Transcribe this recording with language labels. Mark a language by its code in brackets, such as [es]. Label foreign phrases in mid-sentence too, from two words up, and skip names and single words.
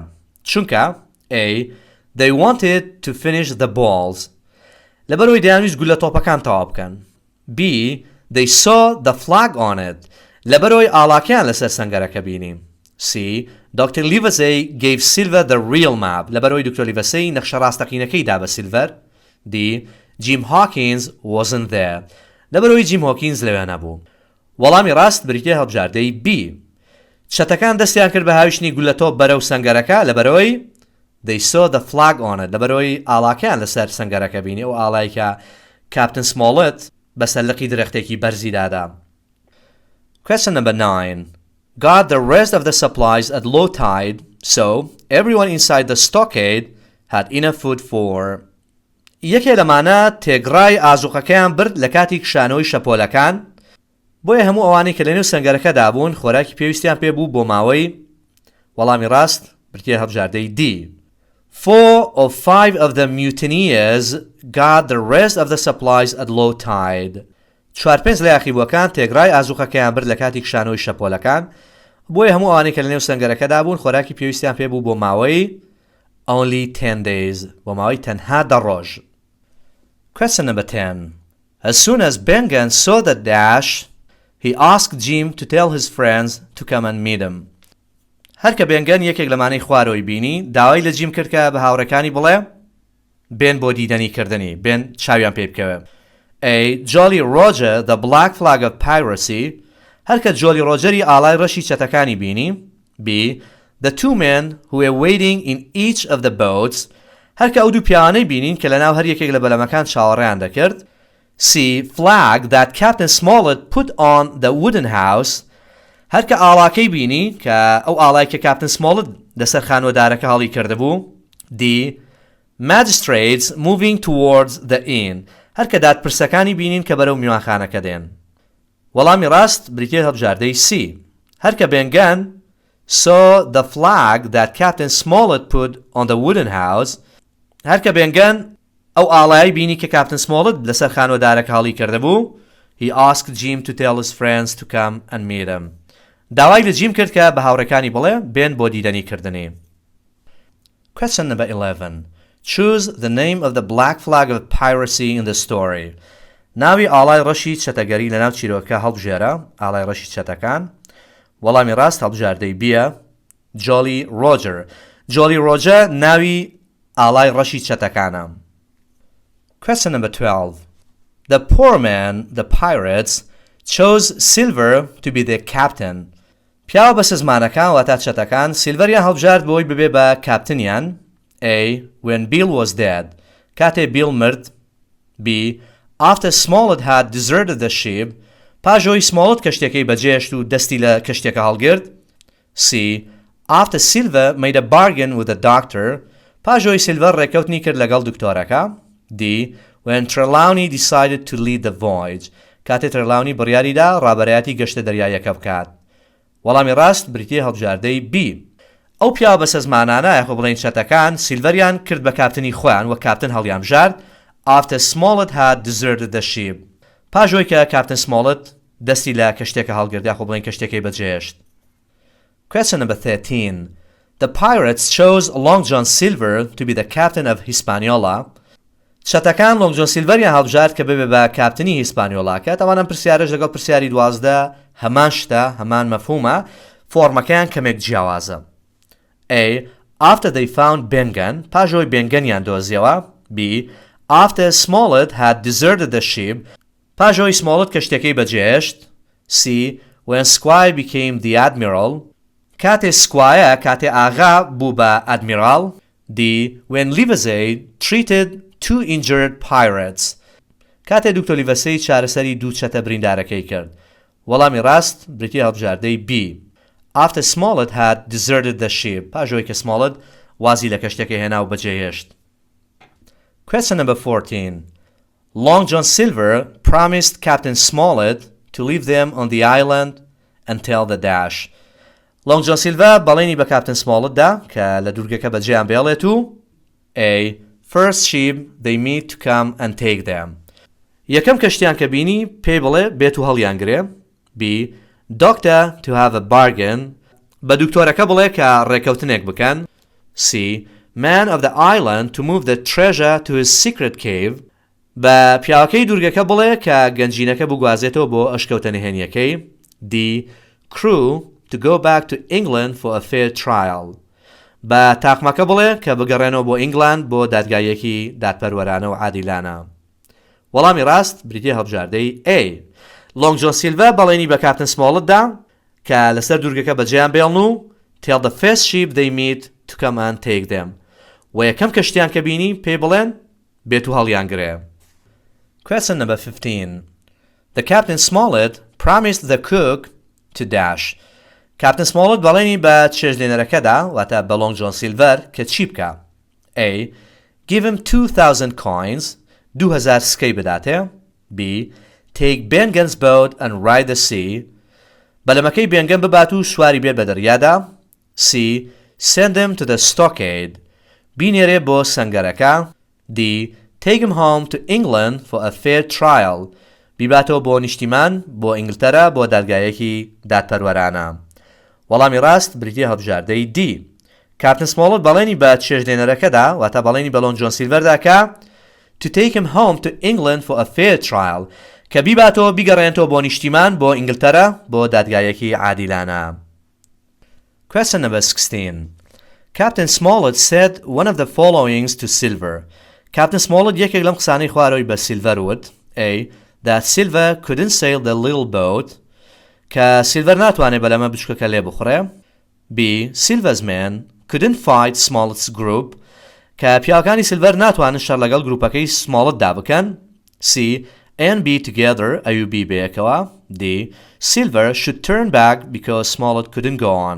[ckb] چونکە A. [en] They wanted to finish the balls. [ckb] لەبەرەوەی دەیانویست گولەتۆپەکان تەواو بکەن. [en] B. They saw the flag on it. [ckb] لەبەرەوەی ئاڵاکیان لەسەر سەنگەرەکە بینیم. [en] C. Dr. Livesey gave Silver the real map. [ckb] لەبەرەوەی دکتۆر لیڤەسەی نەخشە ڕاستەقینەکەی دا بە سیلڤەر. [en] D. Jim Hawkins wasn't there. [ckb] لەبەرەوەی جیم هۆکینز لەوێ نەبوو. وەڵامی ڕاست بریتێ هەڵبژاردەی B. چەتەکان دەستیان کرد بە هاویشتنی گولەتۆپ بەرەو سەنگەرەکە لەبەرەوەی [en] They saw the flag on it. [ckb] لەبەرەوەی ئاڵاکیان لەسەر سەنگەرەکە بینی و ئاڵایی کە کاپتن سمۆڵت بەسەر لقی درەختێکی بەرزی دادا. [en] Question number 9. Got the rest of the supplies at low tide, so everyone inside the stockade had enough food for. [ckb] یەکێ لەمانە تێگڕای ئازوقەکەیان برد لە کاتی کشانەوەی شەپۆلەکان بۆیە هەموو ئەوانەی کە لەنێو سەنگەرەکەدا بوون خۆراکی پێویستیان پێ بوو بۆ ماوەی وەڵامی ڕاست برتیە هەڵبژاردەی D. [en] 4 or 5 of the mutineers got the rest of the supplies at low tide. [ckb] 4-5 لە یاخیبووەکان تێگڕای ئازوقەکەیان برد لە کاتی کشانەوەی شەپۆلەکان بۆیە هەموو ئەوانەی کە لەنێو سەنگەرەکەدا بوون خۆراکی پێویستیان پێ بوو بۆ ماوەی [en] only 10 days [ckb] بۆ ماوەی تەنها 10 ڕۆژ. [en] Question number 10. As soon as Bengen saw the dash, he asked Jim to tell his friends to come and meet him. [ckb] هەر کە بێنگەن یەکێک لەمانەی خوارەوەی بینی داوای لە جیم کرد کە بە هاوڕەکانی بڵێ بێن بۆ دیدەنی کردنی بێن چاویان پێ بکەوێ. [en] A. Jolly Roger, the black flag of piracy. [ckb] هەر کە جۆلی ڕۆجەری ئاڵای ڕەشی چەتەکانی بینی. [en] B. The two men who were waiting in each of the boats. [ckb] هەر کە ئەو دوو پیاوانەی بینین کە لەناو هەر یەکێک لە بەلەمەکان چاوەڕێیان دەکرد. [en] C. Flag that Captain Smollett put on the wooden house. [ckb] هەر کە ئاڵاکەی بینی کە ئەو ئاڵای کە کاپتن سمۆڵت لەسەر خانوەدارەکە هەڵی کردبوو. [en] D. Magistrates moving towards the inn. [ckb] هەر کە دادپرسەکانی بینین کە بەرەو میوانخانەکە دێن. وەڵامی ڕاست بریتێ هەڵبژاردەی C. هەر کە بێنگەن [en] saw the flag that Captain Smollett put on the wooden house. [ckb] هەر کە بێنگەن ئەو ئاڵایی بینی کە کاپتن سمۆڵت لەسەر خانوەدارەکە هەڵی کردبوو. [en] He asked Jim to tell his friends to come and meet him. [ckb] داوای لە جیم کرد کە بە هاوڕەکانی بڵێ بێن بۆ دیدەنی کردنی. [en] Question number 11. Choose the name of the black flag of piracy in the story. [ckb] ناوی ئاڵای ڕەشی چەتەگەری لەناو چیرۆکە هەڵبژێرە ئاڵای ڕەشی چەتەکان. وەڵامی ڕاست هەڵبژاردەی بیە Jolly Roger. Jolly Roger ناوی ئاڵای ڕەشی چەتەکانە. [en] Question number 12. The poor man, the pirates, chose Silver to be the captain. [ckb] پیاوە بە سزمانەکان واتە چەتەکان سیلڤەریان هەڵبژارد بۆی ببێ بە کاپتنیان. [en] A. When Bill was dead. [ckb] کاتێ بیل مرد. [en] B. After Smollett had deserted the ship. [ckb] پاژۆی سمۆڵت کەشتێکەی بەجێشت و دەستی لە کەشتێکە هەڵگرت. [en] C. After Silver made a bargain with the doctor. [ckb] پاژۆی سیلڤەر ڕێکەوتنی کرد لەگەڵ دکتۆرەکە. [en] D. When Trelawney decided to lead the voyage. [ckb] کاتێ ترلاونی بڕیاریدا ڕابەرایەتی گەشتە دەریایەکە بکات. وەڵامی ڕاست بریتیە هەڵبژاردەی B. ئەو پیاوە بە سەزمانانە یاخۆ بڵێن چەتەکان سیلڤەریان کرد بە کاپتنی خۆیان وە کاپتن هەڵیان بژارد [en] After Smollett had deserted the ship. [ckb] پاژۆی کە کاپتن سمۆڵت دەستی لە کەشتێکە هەڵگرت یاخۆ بڵێن کەشتێکی بەجێشت. [en] Question number 13. The pirates chose Long John Silver to be the captain of Hispaniola. [ckb] چەتەکان لۆنگ جۆن سیلڤەریان هەڵبژارد کە ببێ بە کاپتنی هیسپانیۆڵاکە تاوانم پرسیارەش لەگەڵ پرسیاری 12 هەمان شتە هەمان مەفهومە فۆرمەکەیان کەمێک جیاوازە. [en] A. After they found Bengen. [ckb] پاژۆی بێنگەنیان دۆزیەوە. [en] B. After Smollett had deserted the ship. [ckb] پاژۆی سمۆڵت کەشتێکەی بەجێهێشت. [en] C. When Squire became the admiral. [ckb] کاتێ سکوایە کاتێ ئاغا بوو بە ئەدمیرال. [en] D. When Livesey treated two injured pirates. [ckb] کاتێ دکتۆر لیڤەسەی چارەسەری دوو چەتە بریندارەکەی کرد. وەڵامی ڕاست بریتیە هەڵبژاردەی B. [en] After Smollett had deserted the ship. [ckb] پاژۆی کە سمۆڵت وازی لە کەشتێکی هێنا و بەجێهێشت. [en] Question number 14. Long John Silver promised Captain Smollett to leave them on the island until the dash. [ckb] Long John Silver بەڵێنی بە کاپتن سمۆڵت دا کە لە دورگەکە بەجێیان بێڵێت و A. [en] First ship they meet to come and take them. [ckb] یەکەم کەشتیان کە بینی پێی بڵێ بێت و هەڵیان گرێ. [en] B. Doctor to have a bargain. [ckb] بە دکتۆرەکە بڵێ کە ڕێکەوتنێک بکەن. [en] C. Man of the island to move the treasure to his secret cave. [ckb] بە پیاوەکەی دورگەکە بڵێ کە گەنجینەکە بگوازێتەوە بۆ ئەشکەوتە نهێنیەکەی. [en] D. Crew to go back to England for a fair trial. [ckb] بە تاقمەکە بڵێ کە بگەڕێنەوە بۆ ئینگلاند بۆ دادگایەکی دادپەروەرانە و عادیلانە. وەڵامی ڕاست بریتیە هەڵبژاردەی A. لۆنگ جۆن سیلڤە بەڵێنی بە کاپتن سمۆڵتدا کە لەسەر دورگەکە بەجێیان بێڵن و [en] tell the first ship they meet to come and take them. [ckb] و یەکەم کەشتیان کە بینی پێی بڵێن بێت و هەڵیان گرێ. [en] Question number 15. The Captain Smollett promised the cook to dash. [ckb] کاپتن سمۆڵت بەڵێنی بە چێژلێنەرەکەدا واتە بە لۆنگ جۆن سیلڤەر کە چی بکە. [en] A. Give him 2,000 coins. [ckb] 2,000 سکەی بداتێ. [en] B. Take Bengen's boat and ride the sea. [ckb] بەلەمەکەی بێنگەن ببات و سواری بێت بە دەریادا. [en] C. Send him to the Stockade. [ckb] بینێرێ بۆ سەنگەرەکە. [en] D. Take him home to England for a fair trial. [ckb] بیباتەوە بۆ نیشتیمان بۆ ئینگلتەرا بۆ دادگایەکی دادپەروەرانە. وەڵامی ڕاست بریتیە هەڵبژاردەی D. کاپتن سمۆڵت بەڵێنی بە چێژلێنەرەکەدا واتە بەڵێنی بە لۆنگ جۆن سیلڤەردا کە [en] to take him home to England for a fair trial [ckb] کە بیباتەوە بیگەڕێنەوە بۆ نیشتیمان بۆ ئینگلتەرا بۆ دادگایەکی عادیلانە. [en] Question number 16. Captain Smollett said one of the followings to Silver. [ckb] Captain Smollett یەکێک لەم قسانەی خواردەوەی بە Silver وت. A. [en] That Silver couldn't sail the little boat. [ckb] کە Silver ناتوانێت بەلەمە بچووکەکە لێ بخڕێ. [en] B. Silver's men couldn't fight Smollett's group. [ckb] کە پیاوەکانی Silver ناتوانن شەڕ لەگەڵ گروپەکەی Smollett بکەن. [en] C. and B together AUB بەیەکەوە. D. Silver should turn back because Smollett couldn't go on.